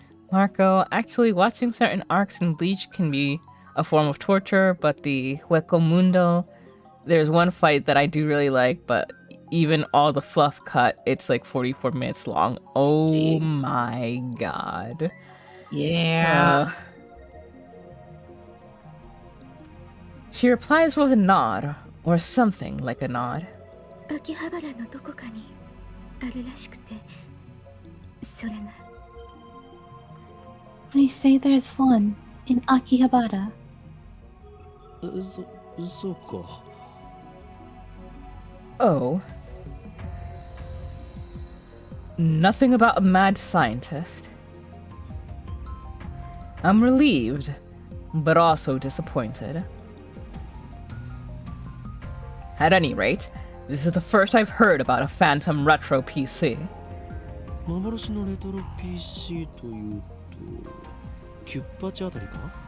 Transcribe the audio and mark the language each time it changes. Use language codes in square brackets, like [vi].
[en] Marco, actually watching certain arcs in Bleach can be a form of torture, but the Hueco Mundo, there's one fight that I do really like, but even all the fluff cut, it's like 44 minutes long. Oh my god. Yeah. She replies with a nod, or something like a nod. [ja] 秋葉原のどこかにあるらしくて、それが [en] They say there's one in Akihabara. [ja] そうか。 [en] Oh. Nothing about a mad scientist. I'm relieved, but also disappointed. At any rate, this is the first I've heard about a Phantom Retro PC. [ja] 幻のレトロ PC というと、キュッパチあたりか？